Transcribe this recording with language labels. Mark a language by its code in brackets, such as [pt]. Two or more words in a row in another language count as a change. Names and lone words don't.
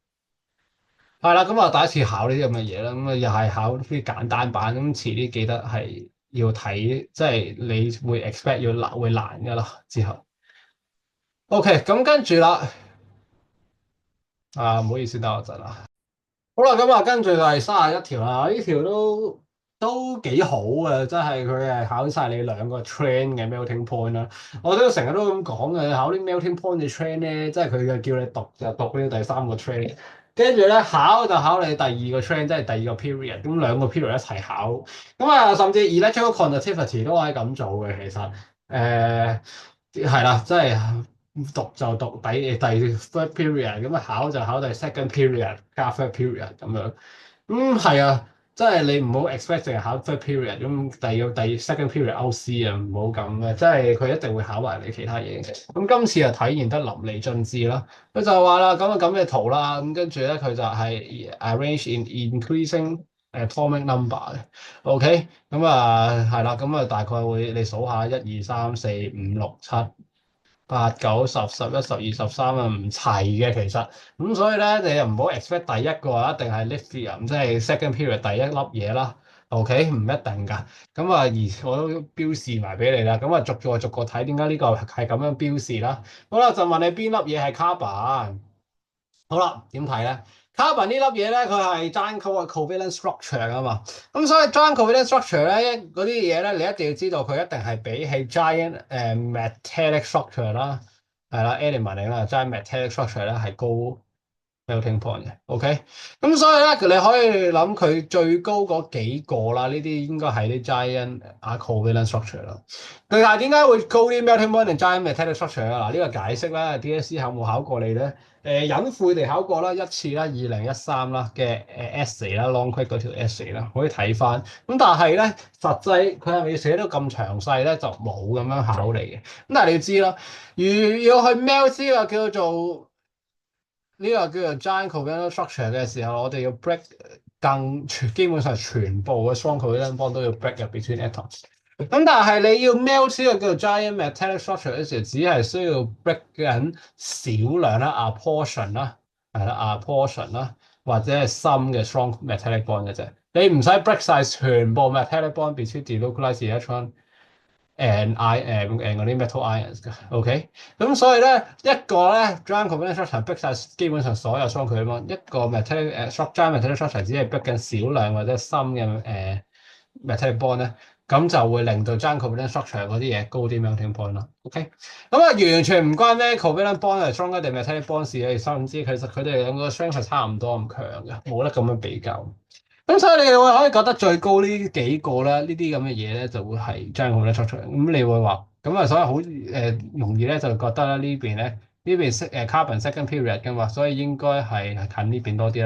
[yue] 係啦，咁啊第一次考呢啲咁嘅嘢啦，咁啊又係考啲簡單版，咁遲啲記得係要睇，即係你會 expect 會難噶啦之後。OK，咁跟住啦。唔好意思，等我陣啦。好啦，咁啊，跟住就係31條啦。呢條都幾好嘅，即係佢係考晒你兩個 train 嘅 [en] melting point [yue] 啦。我都成日都咁講嘅，考啲 [en] melting point [yue] 嘅 train 咧，即係佢嘅叫你讀就讀呢第三個 train，跟住咧考就考你第二個 train，即係第二個 period。咁兩個 period 一齊考，咁啊，甚至 [en] electrical conductivity [yue] 都可以咁做嘅。其實係啦，即係。讀就讀第 [en] third period， [yue] 咁啊考就考第 [en] second period [yue] 加 [en] third period [yue] 咁樣。係啊，即係你唔好 expect 淨係考 [en] third period， [yue] 咁第 [en] second period OC [yue] 啊，唔好咁嘅，即係佢一定會考埋你其他嘢嘅。咁今次就體現得淋漓盡致啦。佢就話啦，咁嘅圖啦，咁跟住咧佢就係 [en] arrange in increasing atomic number [yue] 嘅。OK，咁啊係啦，咁啊大概會你數下1、2、3、4、5、6、7、8、9、10、11、12、13啊，唔齊嘅其實，咁所以咧你又唔好 expect 第一個一定係 lithium，即係 [en] second period [yue] 第一粒嘢啦。OK，唔一定㗎。咁啊，而我都標示埋俾你啦。咁啊，逐個睇點解呢個係咁樣標示啦。好啦，就問你邊粒嘢係 carbon。好啦，點睇咧？carbon 呢粒嘢咧，佢係 [en] giant covalent structure [yue] 啊嘛。咁所以 [en] giant covalent structure [yue] 咧，嗰啲嘢咧，你一定要知道佢一定係比起 [en] giant metallic structure [yue] 啦，係啦，element 啦 ， [en] giant metallic structure [yue] 咧係高 [en] melting point [yue] 嘅。OK，咁所以咧，你可以諗佢最高嗰幾個啦，呢啲應該係啲 [en] giant covalent structure [yue] 啦。但係點解會高啲 [en] melting point [yue] 定 [en] giant metallic structure [yue] 啊？嗱，呢個解釋咧，DSE 有冇考過你咧？隱晦地考過啦一次啦，2013啦嘅essay 啦，Longquick 嗰條 essay 啦，可以睇翻。咁但係咧，實際佢係咪要寫到咁詳細咧？就冇咁樣考你嘅。咁但係你要知啦，如要去 melt 呢個叫做 [en] giant covalent structure [yue] 嘅時候，我哋要 break 基本上全部嘅 [en] strong covalent bond [yue] 都要 break 入 [en] between atoms。 [yue] 咁但係你要 melt 呢個叫做 [en] giant metallic structure [yue] 嘅時候，只係需要 break 緊少量啦 ， [en] a portion [yue] 啦，係啦， [en] a portion [yue] 啦，或者係 some 嘅 [en] strong metallic bond [yue] 嘅啫，你唔使 break 晒全部 [en] metallic bond between delocalized electron and and [yue] 嗰啲 [en] metal ions [yue] 嘅，OK？咁所以咧一個咧 [en] giant covalent structure [yue] 逼晒基本上所有雙佢啊嘛，一個 [en] metallic giant metallic structure [yue] 只係逼緊少量或者深嘅 [en] metallic bond [yue] 咧，咁就會令到 [en] giant covalent structure [yue] 嗰啲嘢高啲 [en] melting point [yue] 咯，OK？咁啊完全唔關咩 [en] covalent bond [yue] 係 stronger 定 [en] metallic bond [yue] 事嘅，甚至其實佢哋兩個 strength 係差唔多咁強嘅，冇得咁樣比較。咁所以你會可以覺得最高呢幾個咧，呢啲咁嘅嘢咧就會係將佢咧出嚟。咁你會話咁啊，所以好容易咧就覺得咧呢邊咧呢邊 [en] carbon second period [yue] 㗎嘛，所以應該係近呢邊多啲啦。